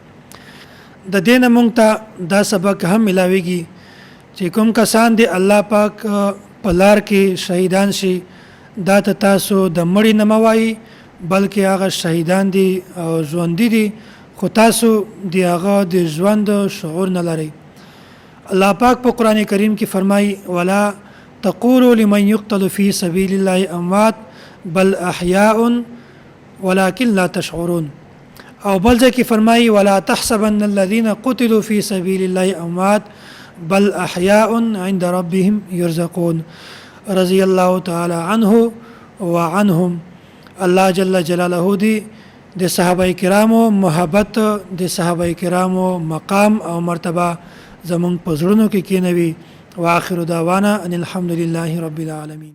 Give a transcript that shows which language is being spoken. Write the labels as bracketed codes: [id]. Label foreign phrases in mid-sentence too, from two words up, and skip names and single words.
[ps] د دې نه مونږ ته دا سبق هم ملاویږي چې کوم کسان د الله پاک په لار کې شهیدان شي، دا ته تاسو د مړي نه موایي، بلکې هغه شهیدان دي او ژوندي دي، خو تاسو د هغه د ژوند شعور نه لرئ. الله پاک په قرآن کریم کې فرمایي [ar] ولا تقولوا لمن يقتل في سبيل الله اموات بل احياء ولكن لا تشعرون. [ps] او بل ځکه فرمایي [ar] ولا تحسبن الذين قتلوا في سبيل الله اموات بل احياء عند ربهم يرزقون. رضي الله تعالى عنه وعنهم. [ps] الله [ar] جل جلاله [ps] دی د صحابه کرامو محبت، د صحابه کرامو مقام او مرتبه زمون په زړونو کې کینوي. [ar] واخر دعوانا ان الحمد لله رب العالمين.